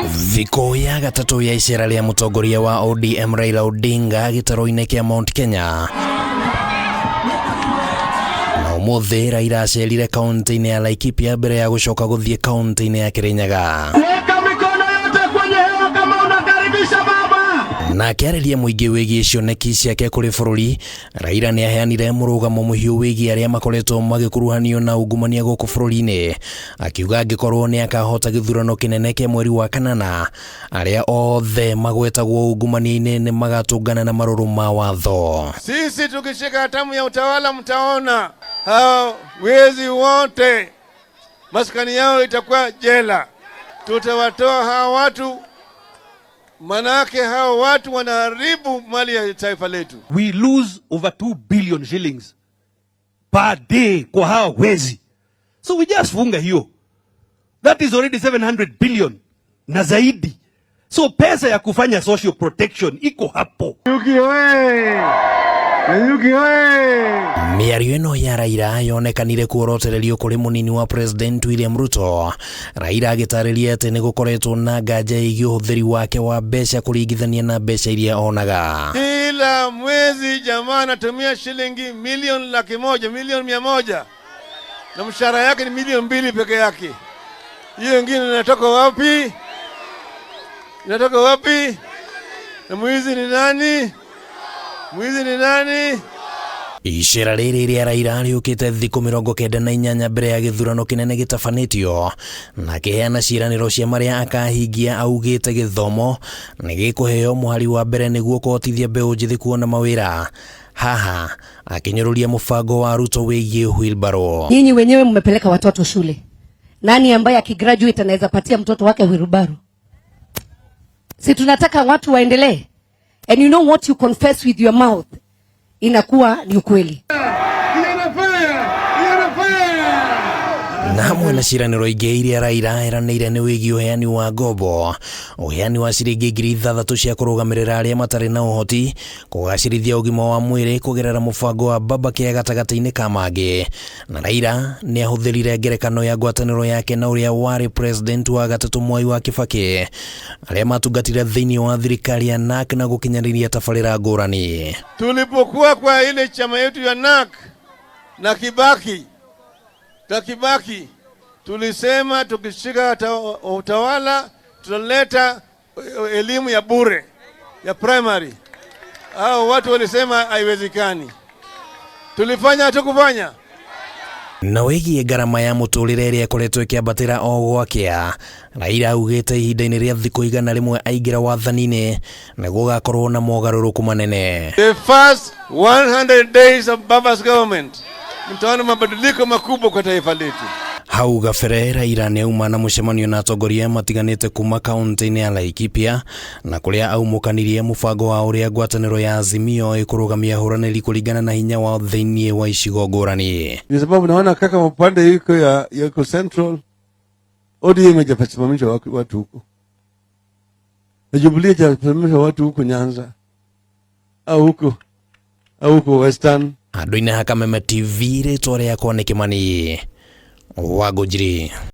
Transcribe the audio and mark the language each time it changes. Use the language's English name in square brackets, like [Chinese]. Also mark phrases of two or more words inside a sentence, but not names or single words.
[Kikuyu] Thiko ya gatatu ya icera ria mutongoria wa ODM Raila Odinga gitaro-ini kia Mount Kenya. Na umuthi Raila acerire kaunti-ini ya Laikipia mbere ya gucoka guthie kaunti-ini ya Kirinyaga. [Swahili] Weka mikono yote kwenye hewa kama unakaribisha baba. [Kikuyu] Na akiariria muingi wigie cioneki ciake kuri bururi, Raila ni aheanire murugamo muhiu wigie aria makoretwo magikuruhanio na ungumania guku bururi-ini, akiuga angikorwo ni akahota githurano kinene kia mweri wa kanana, aria othe magwetagwo ungumania-ini ni magatungana na maruru ma watho. [Swahili] Sisi tukishika hatamu ya utawala mtaona hao wezi wote maskani yao itakuwa jela. Tutawatoa hao watu, manake hao watu wanaharibu mali ya taifa letu. [English] We lose over 2 billion shillings per day [Swahili] kwa hao wezi. [English] So we just [Swahili] funga hiyo. [English] That is already 700 billion [Swahili] na zaidi. So pesa ya kufanya [English] social protection [Swahili] iko hapo. [Kikuyu] Miario ino ya Raila yonekanire kuorotererio kuri munini wa President William Ruto. Raila agitariria ati ni gukoretwo na nganja igi uhuthiri wake wa mbeca kuringithania na mbeca iria onaga. [Swahili] Kila mwezi jamaa anatumia shilingi milioni 100,000, milioni 100, na mshahara yake ni milioni 2 peke yake. Hiyo nyingine inatoka wapi? Inatoka wapi? Na mwizi ni nani? Mwizi ni nani? [Kikuyu] Icera riri ria Raila riukite thiku 98 mbere ya githurano kinene gitafanitio, na kiheana ciiraniro cia maria akahingia augite githomo ni gikuheo muhari wa mbere niguo kuhotithia mbeu njithi kuona mawira. Haha akinyururia mubango wa Ruto wigie wheelbarrow. [Swahili] Nyinyi wenyewe mmepeleka watoto shule. Nani ambaye akigraduate anaweza patia mtoto wake wheelbarrow? Si tunataka watu waendelee. [English] And you know what you confess with your mouth [Swahili] inakuwa ni ukweli. [Kikuyu] Na hamwe na ciiraniro ingi iria Raila eranĩire nĩ wĩgiĩ ũheani wa ngombo, ũheani wa ciringi 6,000 cia kũrũgamĩrĩra arĩa matarĩ na ũhoti, kũgacĩrithia ũgima wa mwĩrĩ kũgerera mũbango wa baba kĩa gatagatĩ-inĩ ka mangĩ. Na Raila nĩ ahũthĩrire ngerekano ya ngwatanĩro yake na ũrĩa warĩ president wa gatatu Mwai wa Kibaki, arĩa matungatire thĩinĩ wa thirikari ya NARC na gũkinyanĩria tabarĩra ngũrani. [Swahili] Tulipokuwa kwa ile chama yetu ya NARC na Kibaki tulisema tukishika utawala tutaleta elimu ya bure ya primary. Hao watu walisema haiwezekani. Tulifanya hatukufanya. [Kikuyu] Na wigie ngarama ya muturire iria koretwo ikiambatira o gwakea, Raila augite ihinda-ini ria thiku 100 aingira wathani-ini niguo gakorwo na mogaruruku manene. [English] The first 100 days of Baba's government [Swahili] mtaona mabadiliko makubwa kwa taifa letu. [Kikuyu] Hau gabere Raila ni auma na mucemanio na atongoria matiganite kuma kaunti-ini ya Laikipia, na kuria aumukanirie mubango wa uria ngwatanĩro ya Azimio ikurugamia huranĩri kuringana na hinya wa thĩinĩ wa icigo ngũrani. [Swahili] Ni sababu naona kaka mpande yuko ya Central ODM hajasimamisha watu huko, na Jubilee hajasimamisha watu huko Nyanza au huko Western. [Kikuyu] Andu-inĩ ha Kameme TV ritwa riakwa ni Kimani Wangũnjiri.